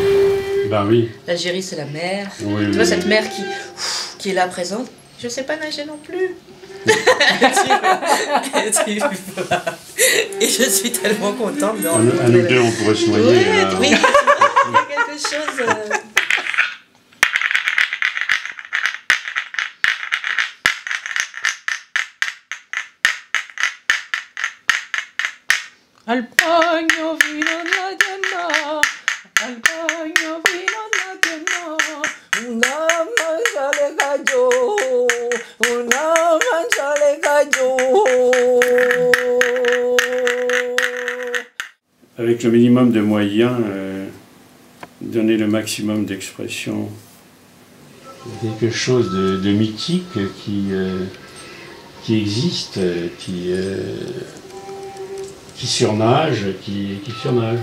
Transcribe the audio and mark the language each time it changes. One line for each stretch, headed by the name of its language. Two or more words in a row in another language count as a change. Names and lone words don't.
French: Ben oui. L'Algérie, c'est la mer. Oui, tu oui, vois, cette oui. mer qui est là présente. Je ne sais pas nager non plus. Et je suis tellement contente de... À nous deux, on pourrait se noyer. Oui, là. oui, il y a quelque chose... Al bagno fino alla giornata, al bagno fino alla giornata, una mangia le cayó, una mangia le cayó. Avec le minimum de moyens, donner le maximum d'expression. Quelque chose de mythique qui existe, qui surnage, qui surnage.